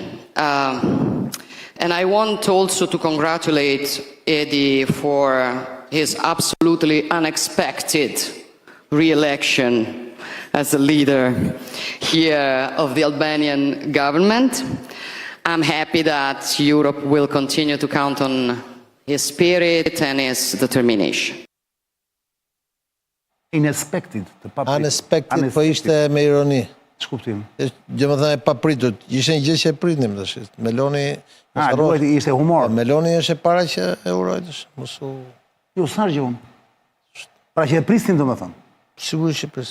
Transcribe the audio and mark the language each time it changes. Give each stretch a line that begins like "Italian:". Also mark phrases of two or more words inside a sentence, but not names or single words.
English: And I want also to congratulate Eddie for his absolutely unexpected re-election as the leader here of the Albanian government. I'm happy that Europe will continue to count on his spirit and his determination. Unexpected,
Albanian: të papritur. Unexpected, po ishte me ironi. Ç'kuptim? Gjë më thënë e papritur. Ishte një gjë që e pritnim tash. Meloni ishte humor. Meloni është e para që e uroj tash. Mos u. Jo, s'është gjë unë. Pra që e prisnin domethënë. Sigurisht që prisnim çfarë.